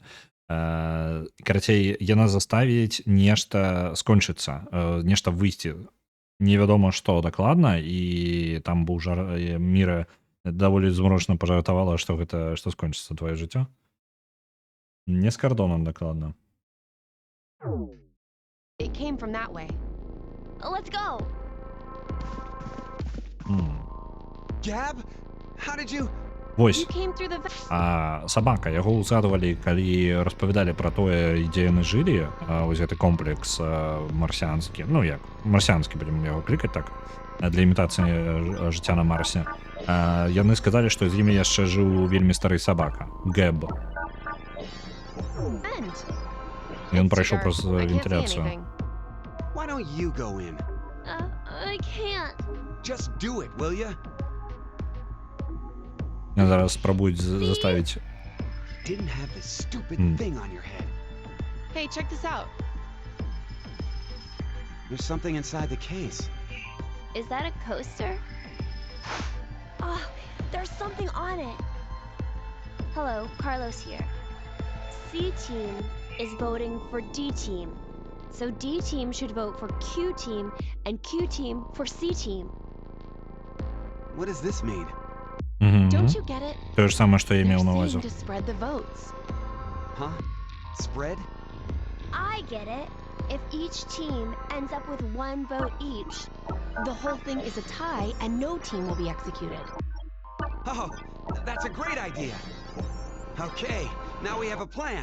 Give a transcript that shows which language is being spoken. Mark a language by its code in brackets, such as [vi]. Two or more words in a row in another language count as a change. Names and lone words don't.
[be] Карацей, яна заставіць нешта скончыцца, нешта выйсці. Невядома, што дакладна, і там быў Міра даволі змрочна пажартавала, што гэта, што скончыцца твоё жыццё. Не з кардонам дакладна. [en] It came from that way. Let's go! Gab? How did you... [be] Вось. [en] You came through the [be] Сабака, яго ўзгадвалі, калі распавядалі пра тое, дзе яны жылі, вось гэты комплекс марсіанскі, ну як, марсіанскі будзем яго клікаць так, для імітацыі жыцця на Марсе. Яны сказалі, што з імі яшчэ жыў вельмі стары сабака, Гэб. Ён прайшоў праз вентыляцыю. [en] Why don't you go in? I can't. Just do it, will ya? [be] Зараз спрабуюць заставіць... [en] Didn't have this stupid thing on your head. Hey, check this out. There's something inside the case. Is that a coaster? Oh, there's something on it. Hello, Carlos here. C team is voting for D team. So D team should vote for Q team and Q team for C team. What does this mean? Don't you get it? [be] То ж саме, што я [en] They're [be] меў на ўвазе. [en] saying to spread the votes. Huh? Spread? I get it. If each team ends up with 1 vote each, The whole thing is a tie and no team will be executed. Oh, that's a great idea. Okay, now we have a plan.